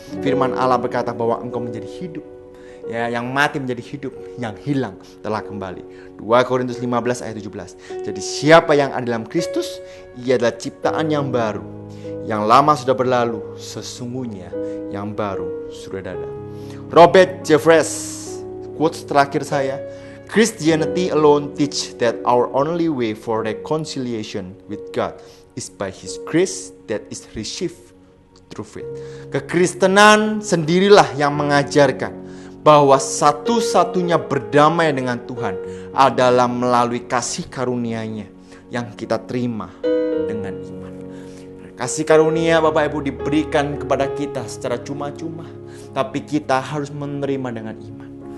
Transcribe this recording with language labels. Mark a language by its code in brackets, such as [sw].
[id] Firman Allah berkata bahwa engkau menjadi hidup. Ya, yang mati menjadi hidup, yang hilang telah kembali. 2 Korintus 15 ayat 17. Jadi siapa yang ada dalam Kristus, ia adalah ciptaan yang baru. Yang lama sudah berlalu, sesungguhnya yang baru sudah ada. [en] Robert Jeffress, [id] quotes terakhir saya, [en] Christianity alone teach that our only way for reconciliation with God is by His grace that is received through faith. [id] Kekristenan sendirilah yang mengajarkan bahwa satu-satunya berdamai dengan Tuhan adalah melalui kasih karunia-Nya yang kita terima dengan iman. Kasih karunia Bapak Ibu diberikan kepada kita secara cuma-cuma, tapi kita harus menerima dengan iman.